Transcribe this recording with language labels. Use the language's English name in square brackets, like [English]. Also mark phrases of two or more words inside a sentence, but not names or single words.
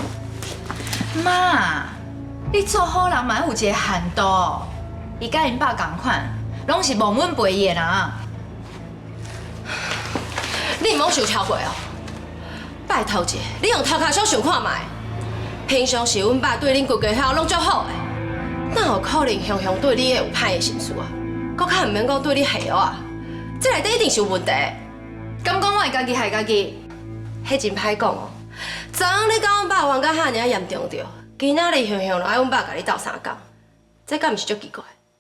[Min Nan Chinese] 媽。你做好人嘛有一個限度，伊甲因爸同款，攏是忘恩背義的人。你唔好想超過哦！拜託者，你用頭殼小想看賣。平常時阮爸對恁規家口攏足好的，哪有可能常常對你有歹的心思啊？佫較唔免講對你下藥啊？這內底一定是有問題。敢講我會家己害家己？迄真歹講哦。昨昏你甲阮爸冤甲遐爾嚴重着。今仔日向向就愛阮爸甲你鬥相共，這敢毋是足奇怪？